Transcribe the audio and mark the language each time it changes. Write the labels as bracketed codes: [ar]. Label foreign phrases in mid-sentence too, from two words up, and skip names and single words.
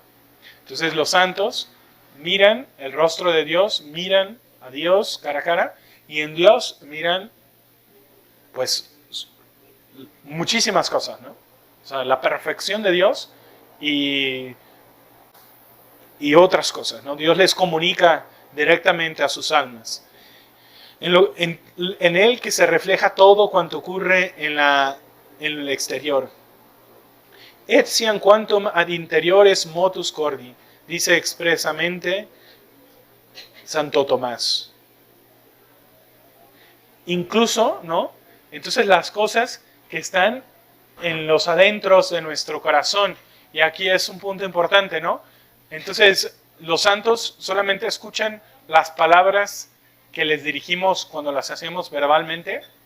[es] Entonces los santos miran el rostro de Dios, miran a Dios cara a cara, y en Dios miran, pues, muchísimas cosas, ¿no? O sea, la perfección de Dios y otras cosas, ¿no? Dios les comunica directamente a sus almas. En Él que se refleja todo cuanto ocurre en el exterior. [la] Etiam quantum ad interiores motus cordi, [es] dice expresamente Santo Tomás. Incluso, ¿no? Entonces las cosas que están en los adentros de nuestro corazón, y aquí es un punto importante, ¿no? Entonces los santos solamente escuchan las palabras que les dirigimos cuando las hacemos verbalmente.